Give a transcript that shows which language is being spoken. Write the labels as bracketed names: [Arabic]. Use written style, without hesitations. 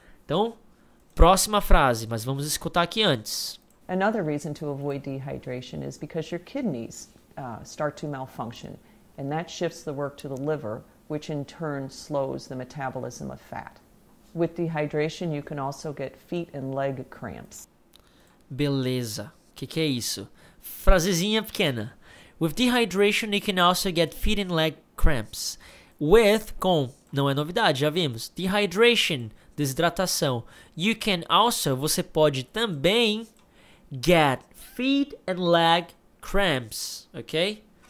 [Portuguese] Então, próxima frase, mas vamos escutar aqui antes. [English] Another reason to avoid dehydration is because your kidneys start to malfunction, and that shifts the work to the liver, which in turn slows the metabolism of fat. With dehydration, you can also get feet and leg cramps. [Portuguese] Beleza. O que é isso? Frasezinha pequena. [English] With dehydration, you can also get feet and leg cramps. [Portuguese] With, com, não é novidade, já vimos. Dehydration, desidratação. [English] You can also, [Portuguese] você pode também [English] get feet and leg cramps, okay?